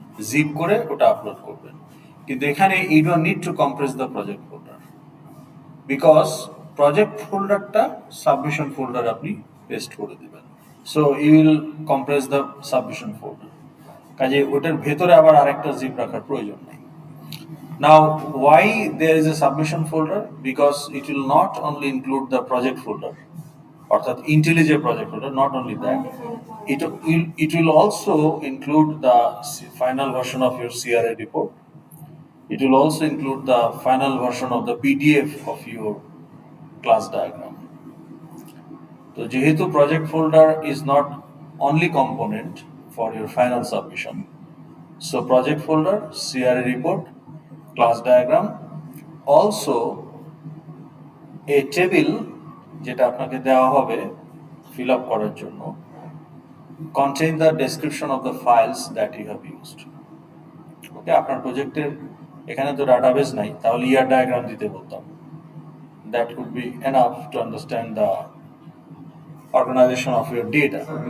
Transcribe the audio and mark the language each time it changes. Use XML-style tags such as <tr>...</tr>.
<bn>Zip করে ওটা upload করবেন। কিন্তু এখানে</bn> <en>you don't need to compress the project folder</en> <bn>because project folderটা submission folder আপনি পেস্ট করে দিবেন।</bn> <en>So you will compress the submission folder.</en> <bn>কাজে ওটার ভেতরে আবার আরেকটা জিপ রাখার প্রয়োজন নেই।</bn> <en>Now, why there is a submission folder? Because it will not only include the project folder, অর্থাৎ IntelliJ project folder, not only that, it will also include the final version of your CRA report. It will also include the final version of the PDF of your class diagram. So, যেহেতু project folder is not only component for your final submission, so project folder, CRA report, class diagram, also a table</en> <bn>যেটা আপনাকে দেওয়া হবে</bn> <en>fill up</en> <bn>করার জন্য</bn> <en>contain the description of the files that you have used.</en> <bn>ওকে, আপনার প্রজেক্টের এখানে তো ডাটাবেস নাই, তাহলে ইয়ার ডায়াগ্রাম দিতে বলতাম।</bn> <en>That could be enough to understand the organization of your data.</en>